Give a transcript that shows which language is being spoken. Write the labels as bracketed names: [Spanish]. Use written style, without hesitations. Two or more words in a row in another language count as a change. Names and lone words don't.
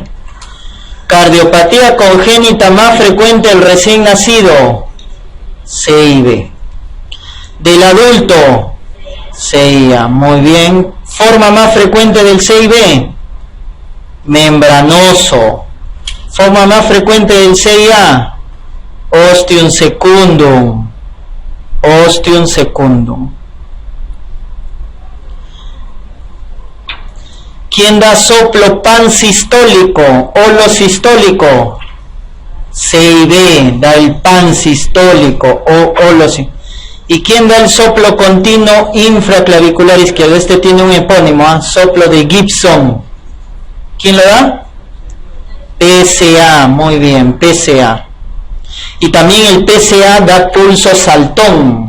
[Spanish] Cardiopatía congénita más frecuente del recién nacido, CIB. Del adulto, CIA. Muy bien. Forma más frecuente del CIB, membranoso. Forma más frecuente del CIA, [Latin] ostium secundum. Ostium secundum. [Spanish] ¿Quién da soplo pansistólico, holosistólico? CIB, da el pansistólico o holosistólico. ¿Y quién da el soplo continuo infraclavicular izquierdo? Este tiene un epónimo, soplo de Gibson. ¿Quién lo da? PCA, muy bien, PCA. Y también el PCA da pulso saltón.